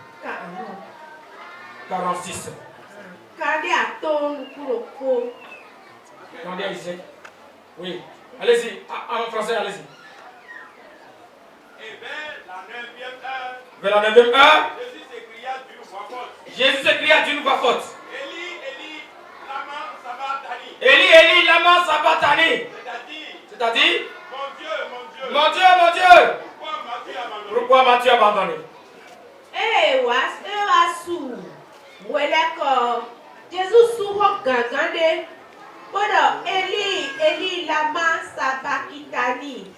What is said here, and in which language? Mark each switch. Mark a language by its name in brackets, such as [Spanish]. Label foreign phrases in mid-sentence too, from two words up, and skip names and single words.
[French] 46. Regardez ici. Oui. Allez-y. En français, allez-y. Et vers la 9e heure, Vers la 9e heure, Jésus s'écria d'une voix forte. Jésus s'écria d'une voix forte. [Aramaic] Eli, Eli, lama sabachthani. Eli, Eli, lama sabachthani. [French] C'est-à-dire, Mon Dieu, mon Dieu. mon Dieu, mon Dieu. Pourquoi m'as-tu abandonné? Pourquoi m'as-tu abandonné? Jésus souvent [Aramaic] Eli, Eli, lama sabachthani.